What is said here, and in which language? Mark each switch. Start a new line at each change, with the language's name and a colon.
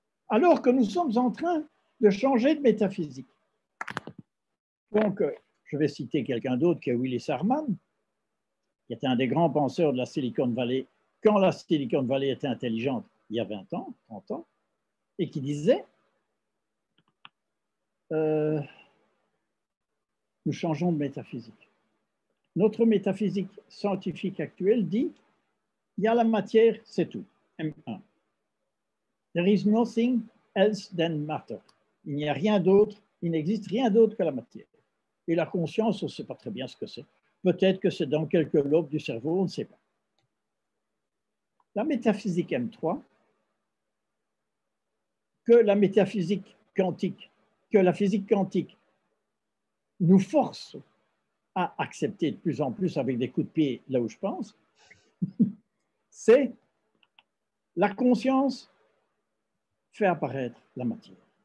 French: Alors que nous sommes en train de changer de métaphysique. Donc, je vais citer quelqu'un d'autre qui est Willis Harman, qui était un des grands penseurs de la Silicon Valley, quand la Silicon Valley était intelligente, il y a 20 ans, 30 ans, et qui disait nous changeons de métaphysique. Notre métaphysique scientifique actuelle dit il y a la matière, c'est tout. M1.
English: There is nothing else than matter.
French: Il n'y a rien d'autre, il n'existe rien d'autre que la matière. Et la conscience, on ne sait pas très bien ce que c'est. Peut-être que c'est dans quelques lobes du cerveau, on ne sait pas. La métaphysique M3, que la métaphysique quantique, que la physique quantique nous force à accepter de plus en plus avec des coups de pied là où je pense, c'est la conscience fait apparaître la matière.